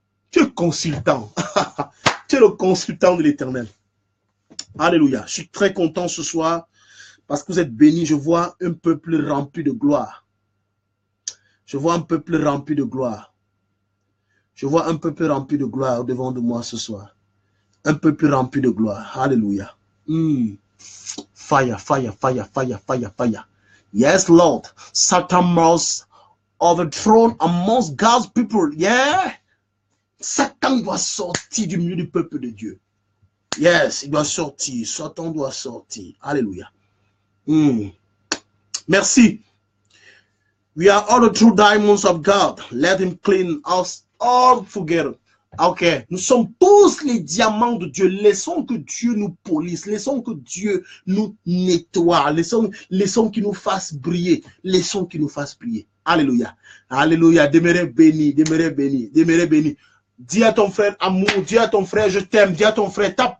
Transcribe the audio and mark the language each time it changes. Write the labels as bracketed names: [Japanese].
[French] Tu es consultant. Tu es le consultant de l'Éternel. Alléluia. Je suis très content ce soir parce que vous êtes bénis. Je vois un peuple rempli de gloire. Je vois un peuple rempli de gloire. Je vois un peuple rempli de gloire devant de moi ce soir. Un peuple rempli de gloire. Alléluia. [English] Fire, fire, fire, fire, fire, fire. Yes, Lord. Satan must overthrown amongst God's people. Yeah. [French] Satan doit sortir du milieu du peuple de Dieu. Yes, il doit sortir. Satan doit sortir. Alléluia. Merci. [English] We are all the true diamonds of God. Let him clean us all together. [French] Ok, nous sommes tous les diamants de Dieu. Laissons que Dieu nous polisse. Laissons que Dieu nous nettoie. Laissons qu'il nous fasse briller. Laissons qu'il nous fasse briller. Alléluia. Alléluia. Demeurez bénis. Demeurez bénis. Demeurez bénis. Dis à ton frère amour. Dis à ton frère je t'aime. Dis à ton frère tape.